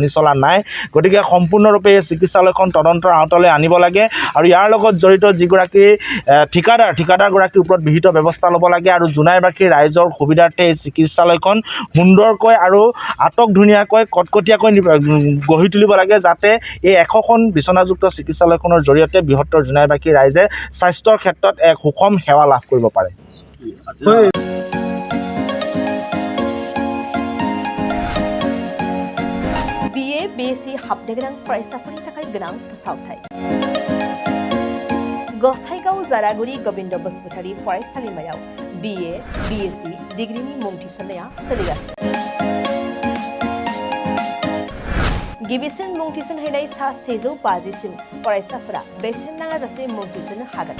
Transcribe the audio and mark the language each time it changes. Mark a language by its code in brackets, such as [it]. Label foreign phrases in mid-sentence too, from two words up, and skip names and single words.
[as] চলা নাই গতিকে সম্পূৰ্ণৰূপে এই চিকিৎসালয়খন তদন্তৰ আওতালৈ আনিব লাগে আৰু ইয়াৰ লগত জড়িত যিগৰাকী ঠিকাদাৰগৰাকীৰ ওপৰত বিহিত ব্যৱস্থা ল'ব লাগে আৰু জোনাইবাসী ৰাইজৰ সুবিধাৰ্থে এই চিকিৎসালয়খন সুন্দৰকৈ আৰু আটক-ধুনীয়াকৈ কটকটীয়াকৈ গঢ়ি তুলিব লাগে যাতে এই 100খন বিচনাযুক্ত চিকিৎসালয়খনৰ জৰিয়তে বৃহত্তৰ জোনাইবাসী ৰাইজে স্বাস্থ্যৰ ক্ষেত্ৰত এক সুষম সেৱা লাভ কৰিব পাৰে [brx] BA BSc हाबनो गोनां फरायसाफोरनि थाखाय गोनां फोसावथाय गसाइगाव जारागुरि गोविन्द बसुमतारी फरायसालिमायाव BA BSc डिग्रीनि मुं थिसननाया सोलिगासिनो गिबिसिन मुं थिसनहैनाय सा 150सिम फरायसाफोरा बेसेन नाङाजासे मुं थिसननो हागोन।